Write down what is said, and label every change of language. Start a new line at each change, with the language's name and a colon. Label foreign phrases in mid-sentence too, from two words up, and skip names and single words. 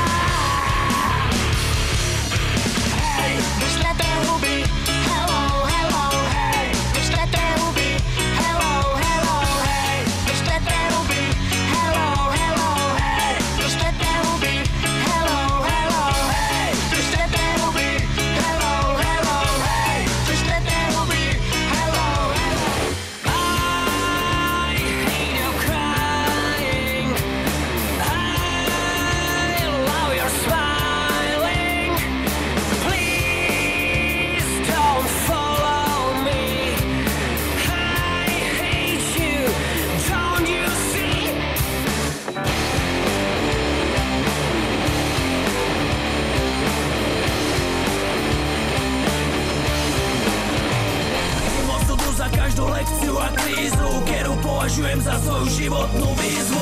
Slovak: Hej, držte tie huby,
English: hello, hello,
Slovak: hej, držte tie huby,
English: hello, hello,
Slovak: hej, držte tie huby,
English: hello, hello,
Slovak: hej, držte tie huby,
English: hello, hello,
Slovak: hej, držte tie huby,
English: hello, hello,
Slovak: hej, držte tie huby,
English: hello, hello. I hate your crying, I love your smiling, please don't follow me, I hate you, don't you see?
Slovak: Osudu za každú lekciu a krízu, ktorú považujem za svoju životnú výzvu.